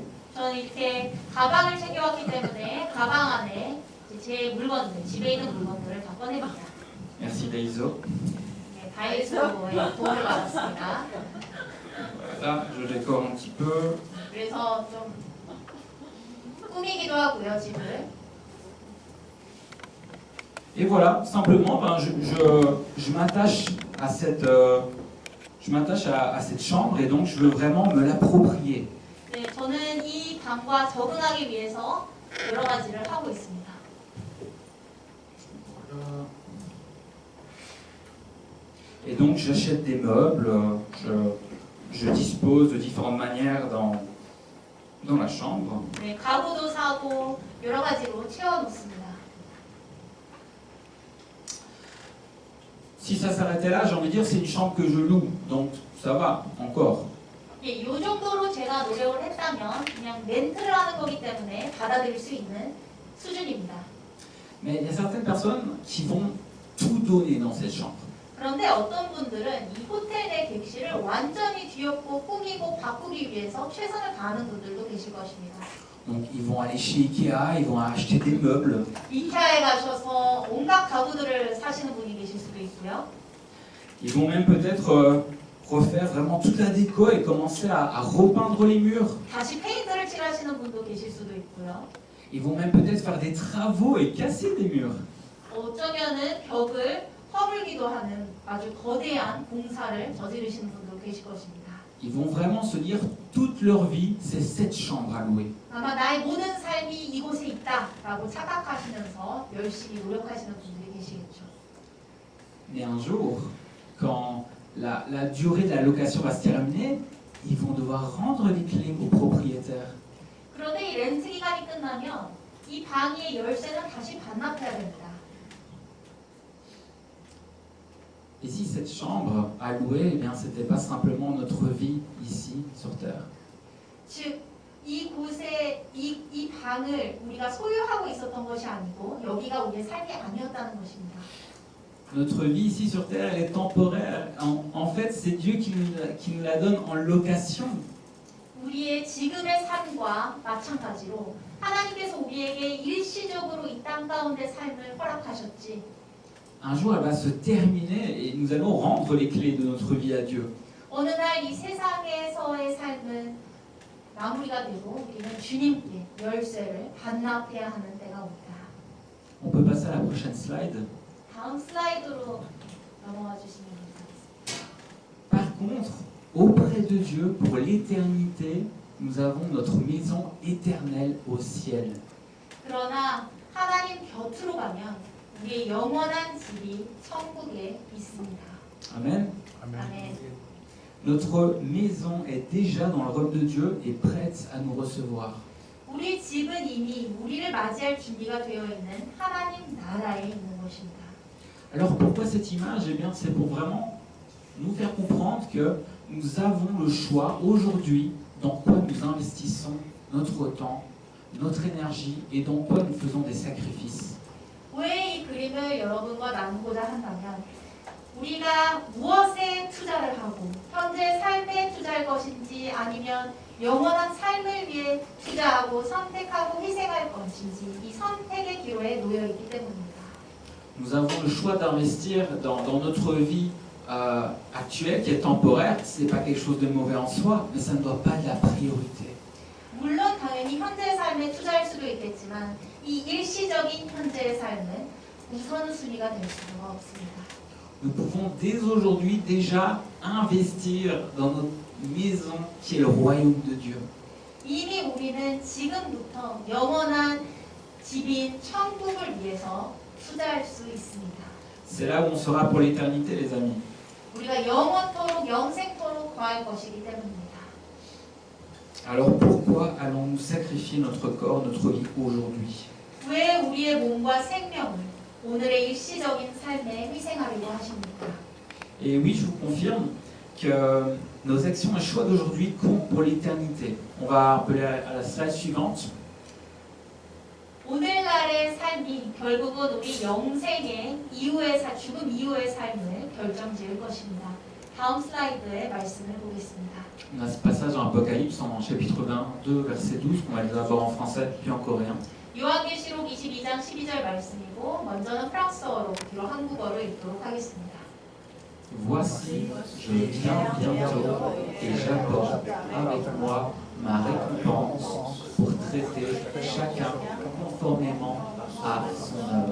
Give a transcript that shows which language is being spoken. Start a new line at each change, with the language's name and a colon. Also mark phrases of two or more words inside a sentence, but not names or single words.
Korean: 저는 이렇게 가방을 챙겨왔기 때문에 가방 안에 이제 제 물건들, 집에 있는 물건들을 다 꺼냅니다.
French: Merci Daiso.
Korean: 네, 다이소의 도움을 받았습니다.
French: Voilà, je décore un petit peu.
Korean: 그래서 좀 꾸미기도 하고요, 집을.
French: Et voilà, simplement, ben, je m'attache à cette chambre et donc je veux vraiment me l'approprier.
Korean: 네, 저는 이 방과 적응하기 위해서 여러 가지를 하고 있습니다.
French: Et donc j'achète des meubles, je dispose de différentes manières dans la chambre.
Korean: 네, 가구도 사고 여러 가지로 채워놓습니다.
French: Si ça s'arrêtait là, j'ai envie de dire c'est une chambre que je loue, donc ça va encore.
Korean: 예, 이 정도로 제가 노력을 했다면 그냥 렌트를 하는 거기 때문에 받아들일 수 있는 수준입니다.
French: Mais il y a certaines personnes qui vont tout donner dans cette chambre.
Korean: 그런데 어떤 분들은 이 호텔 내 객실을 완전히 뒤엎고 꾸미고 바꾸기 위해서 최선을 다하는 분들도 계실 것입니다.
French: Donc ils vont aller chez Ikea, ils vont acheter des meubles.
Korean: 이케아에 가셔서 온갖 가구들을 사시는 분이 계실 수도 있고요.
French: Ils vont même peut-être refaire vraiment toute la déco et commencer à repeindre les murs.
Korean: 다시 페인트를 칠하시는 분도 계실 수도 있고요.
French: Ils vont même peut-être faire des travaux et casser des murs.
Korean: 어쩌면은 벽을 허물기도 하는 아주 거대한 공사를 저지르시는 분도 계실 것입니다.
French: Ils vont vraiment se dire toute leur vie, c'est cette chambre à louer.
Korean: 아마 나의 모든 삶이 이곳에 있다라고 착각하시면서 열심히 노력하시는 분들이 계시겠죠.
French: Mais un jour, quand la durée de la location va se terminer, ils vont devoir rendre les clés au propriétaire.
Korean: 그런데 이 렌트 기간이 끝나면 이 방의 열쇠는 다시 반납해야 됩니다.
French: Et si cette chambre à louer, eh bien, c'était pas simplement notre vie ici sur terre. 즉, 이곳에 이 방을 우리가 소유하고 있었던 것이 아니고 여기가 우리의 삶이 아니었다는 것입니다. Notre vie ici sur terre, elle est temporaire. En fait, c'est Dieu qui nous la donne en location.
Korean: 우리의 지금의 삶과 마찬가지로 하나님께서 우리에게 일시적으로 이 땅 가운데 삶을 허락하셨지.
French: Un jour, elle va se terminer et nous allons rendre les clés de notre vie à Dieu.
Korean: 어느 날 이 세상에서의 삶은 마무리가 되고 우리는 주님께 열쇠를 반납해야 하는 때가 옵니다.
French: On peut passer à la prochaine slide.
Korean: 다음 슬라이드로 넘어가 주시면 감사하겠습니다.
French: Par contre, auprès de Dieu, pour l'éternité, nous avons notre maison éternelle au ciel.
Korean: 그러나 하나님 곁으로 가면 우리의 영원한 집이 천국에 있습니다.
French: Amen.
Korean: 아멘.
French: Notre maison est déjà dans le royaume de Dieu et prête à nous recevoir.
Korean: 우리 집은 이미 우리를 맞이할 준비가 되어 있는 하나님 나라에 있는 것입니다.
French: Alors pourquoi cette image? Eh bien, c'est pour vraiment nous faire comprendre que nous avons le choix aujourd'hui dans quoi nous investissons notre temps, notre énergie et dans quoi nous faisons des sacrifices.
Korean: 왜 이 그림을 여러분과 나누고자 한다면 우리가 무엇에 투자를 하고 현재 삶에 투자할 것인지 아니면 영원한 삶을 위해 투자하고 선택하고 희생할 것인지 이 선택의 기로에 놓여 있기 때문입니다.
French: Nous avons le choix d'investir dans notre vie actuelle qui est temporaire. Ce n'est pas quelque chose de mauvais en soi, mais ça ne doit pas être la priorité.
Korean: 물론 당연히 현재 삶에 투자할 수도 있겠지만 이 일시적인 현재의 삶은 우선순위가 될 수가 없습니다.
French: Nous pouvons dès aujourd'hui déjà investir dans notre maison qui est le royaume de Dieu.
Korean: 이미 우리는 지금부터 영원한 집인 천국을 위해서 투자할 수 있습니다.
French: C'est là où on sera pour l'éternité, les amis.
Korean: 우리가 영원토록 영생토록 거할 것이기 때문입니다.
French: Alors pourquoi allons-nous sacrifier notre corps, notre vie aujourd'hui?
Korean: 왜 우리의 몸과 생명을 오늘의 일시적인 삶에 희생하려고 하십니까?
French: Et oui, je vous confirme que nos actions et choix d'aujourd'hui comptent pour l'éternité. On va appeler à la slide suivante.
Korean: 오늘날의 삶이 결국은 우리 영생의 이후의 죽음 이후의 삶을 결정지을 것입니다. 다음 슬라이드의 말씀을 보겠습니다.
French: On a ce passage dans Apocalypse en chapitre 22, verset 12, qu'on va lire d'abord en français puis en coréen.
Korean: 요한계시록 22장 12절 말씀이고 먼저는 프랑스어로 뒤로 한국어로 읽도록 하겠습니다.
French: Voici, je viens bientôt et j'apporte avec moi ma récompense pour traiter chacun conformément à son œuvre.